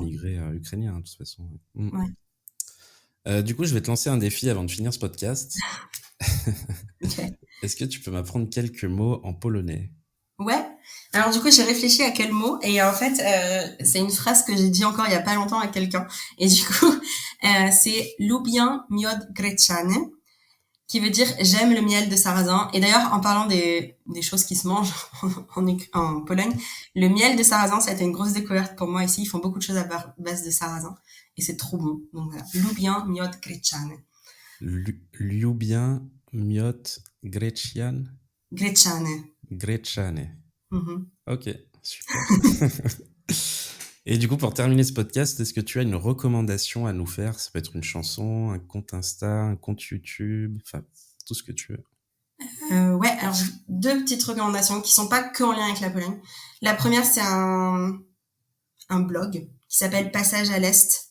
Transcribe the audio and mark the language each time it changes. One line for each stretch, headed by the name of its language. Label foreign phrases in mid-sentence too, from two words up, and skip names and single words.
French: d'immigrés ukrainiens, de toute façon. Du coup, je vais te lancer un défi avant de finir ce podcast. Ok. Est-ce que tu peux m'apprendre quelques mots en polonais? Ouais. Alors du coup, j'ai réfléchi à quel mot et en fait, c'est une phrase que j'ai dit encore il y a pas longtemps à quelqu'un. Et du coup, c'est
Polish: lubię miód gryczany,
French: qui veut dire j'aime le miel de sarrasin. Et d'ailleurs, en parlant des choses qui se mangent en Pologne, le miel de sarrasin, ça a été une grosse découverte pour moi ici. Ils font beaucoup de choses à base de sarrasin et c'est trop bon. Donc voilà,
Polish: lubię miód gryczany. Lubię miód Gryczany.
French: gryczany. Ok, super. Et du coup, pour terminer ce podcast, est-ce que tu as une recommandation à nous faire? Ça peut être une chanson, un compte Insta, un compte YouTube, enfin, tout ce que tu veux. Ouais, alors 2 petites recommandations qui sont pas que en lien avec la Pologne. La première, c'est un blog qui s'appelle Passage à l'Est.